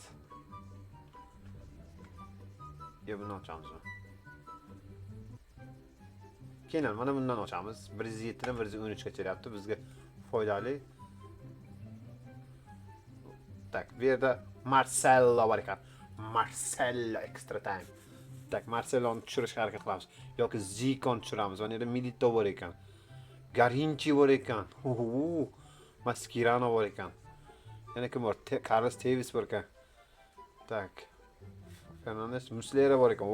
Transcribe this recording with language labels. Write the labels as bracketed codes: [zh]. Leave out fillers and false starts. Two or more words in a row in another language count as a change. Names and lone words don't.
[uz] Buni ochamiz. Keyin mana bundan ochamiz. 107 dan 113 gacha beryapti. Bizga foydali. Bu yerda Marcelo bor ekan. [en] Marcelo extra time. [uz] Marceloni tushirishga harakat qilamiz. Yoki Zikoni tushiramiz. Mana yerda Milito bor ekan. Garinchi bor ekan. Mascherano bor ekan. Yana kim bor? Carlos Tevez bor ekan. Fernandes, Muslera bor ekan.